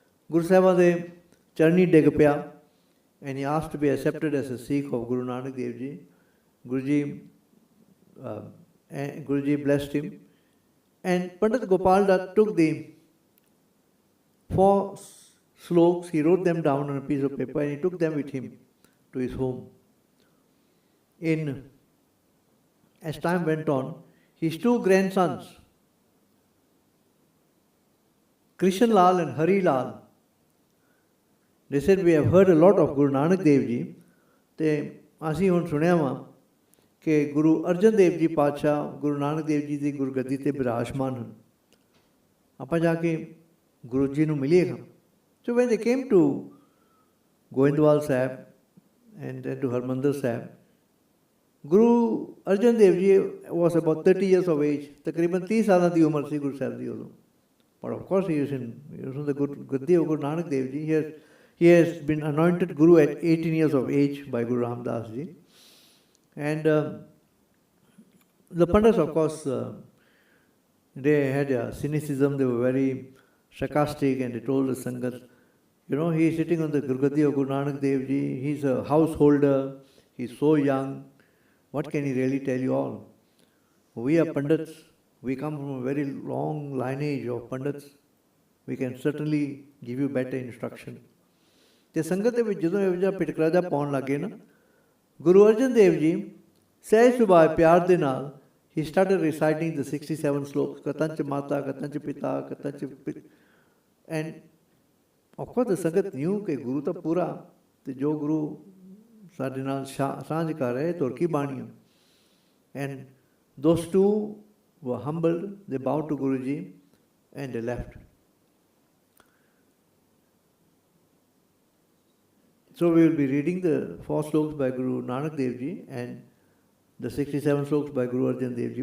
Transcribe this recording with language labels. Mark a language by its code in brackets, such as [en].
[pa] Guru Sahib de charni deg paya, [en] and he asked to be accepted as a Sikh of Guru Nanak Dev Ji. Guruji blessed him. And Pandit Gopal Dutt took the 4 sloks, he wrote them down on a piece of paper, and he took them with him to his home. As time went on, his 2 grandsons, Krishan Lal and Hari Lal, they said, we have heard a lot of Guru Nanak Dev Ji, [pa] ਤੇ ਅਸੀਂ ਹੁਣ ਸੁਣਿਆ ਵਾ ਕਿ ਗੁਰੂ ਅਰਜਨ ਦੇਵ ਜੀ ਪਾਤਸ਼ਾਹ ਗੁਰੂ ਨਾਨਕ ਦੇਵ ਜੀ ਦੀ ਗੁਰਗੱਦੀ ਤੇ ਬਿਰਾਜਮਾਨ ਹਨ, ਆਪਾਂ ਜਾ ਕੇ ਗੁਰੂ ਜੀ ਨੂੰ ਮਿਲੀਏਗਾ. [en] So when they came to Goindwal Sahib and then to Harmandir Sahib, Guru Arjan Dev Ji was about 30 years of age. [pa] Takriban 30 ਸਾਲਾਂ ਦੀ ਉਮਰ ਸੀ ਗੁਰੂ ਸਾਹਿਬ ਦੀ ਉਦੋਂ. [en] But of course he was on the Gaddi of Guru Nanak Dev Ji. He has been anointed Guru at 18 years of age by Guru Ramdas Ji. And the Pandits, of course, they had a cynicism. They were very sarcastic, and they told the Sangat, he is sitting on the Gurgadi of Guru Nanak Dev Ji. He's a householder. He's so young. What can he really tell you all? We are Pandits. We come from a very long lineage of Pandits. We can certainly give you better instruction. [pa] ਤੇ ਸੰਗਤ ਦੇ ਵਿੱਚ ਜਦੋਂ ਇਹ ਜਿਹਾ ਪਿਟਕਰਾ ਜਿਹਾ ਪਾਉਣ ਲੱਗੇ ਨਾ, ਗੁਰੂ ਅਰਜਨ ਦੇਵ ਜੀ ਸਹਿਜ ਸੁਭਾਅ ਪਿਆਰ ਦੇ ਨਾਲ [en] he started reciting the 67 sloks, [pa] ਕਤੰਚ ਮਾਤਾ, ਕਤੰਚ ਪਿਤਾ, ਕਤੰਚ [en] and of course the [pa] ਸੰਗਤ knew ਕਿ ਗੁਰੂ ਤਾਂ ਪੂਰਾ, ਤੇ ਜੋ ਗੁਰੂ ਸਾਡੇ ਨਾਲ ਸਾਂਝ ਕਰ ਰਹੇ ਤੁਰ ਕੀ ਬਾਣੀਆਂ. [en] And those two were humbled, they bowed to Guruji and they left. So we will be reading the 4 sloks by Guru Nanak Dev Ji and the 67 sloks by Guru Arjan Dev Ji.